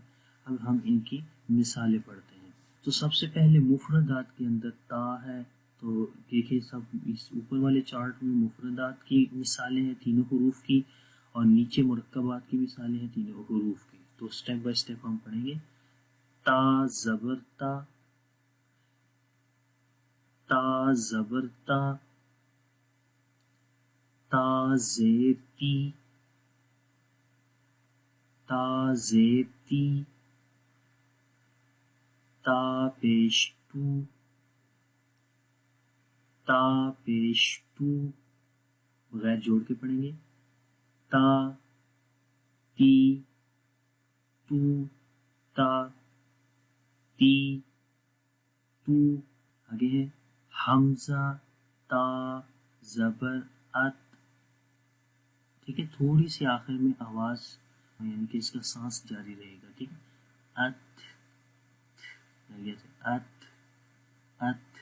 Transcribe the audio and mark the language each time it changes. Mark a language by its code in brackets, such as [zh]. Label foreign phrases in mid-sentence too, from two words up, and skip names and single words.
[ur] اب ہم ان کی مثالیں پڑھتے ہیں. تو سب سے پہلے مفردات کے اندر تا ہے، تو دیکھیے سب اس اوپر والے چارٹ میں مفردات کی مثالیں ہیں تینوں حروف کی، اور نیچے مرکبات کی مثالیں ہیں تینوں حروف کی. تو [en] step by step [ur] ہم پڑھیں گے. تا زبر تا، تا زبر تا، تا زیر تی، تا زیر تی، تا پیش تو، تا پیش تو، بغیر جوڑ کے پڑھیں گے. [ar] تا، تی، تو، تا، تی، تو. [ur] آگے ہے حمزہ تا زبر ات. ٹھیک ہے، تھوڑی سی آخر میں آواز یعنی کہ اس کا سانس جاری رہے گا. ٹھیک ہے، [ar] ات، ات، ات.